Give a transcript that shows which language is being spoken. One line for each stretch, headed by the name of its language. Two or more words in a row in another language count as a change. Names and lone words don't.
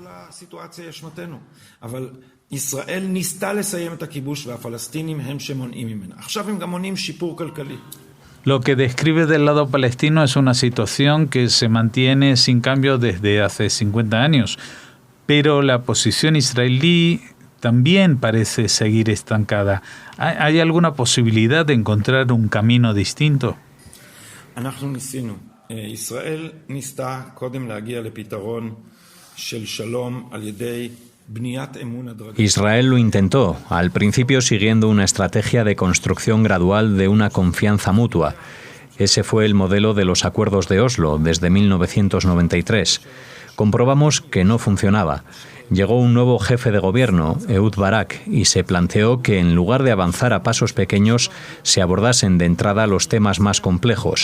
Spanish: Lo que describe del lado palestino es una situación que se mantiene sin cambio desde hace 50 años, pero la posición israelí también parece seguir estancada. ¿Hay alguna posibilidad de encontrar un camino distinto?
Hebrew: ישראל ניסתה קודם להגיע לפתרון של שלום על ידי בניית אמון הדרגתי.
Spanish: Israel lo intentó, al principio siguiendo una estrategia de construcción gradual de una confianza mutua. Ese fue el modelo de los acuerdos de Oslo desde 1993. Comprobamos que no funcionaba. Llegó un nuevo jefe de gobierno, Ehud Barak, y se planteó que en lugar de avanzar a pasos pequeños, se abordasen de entrada los temas más complejos.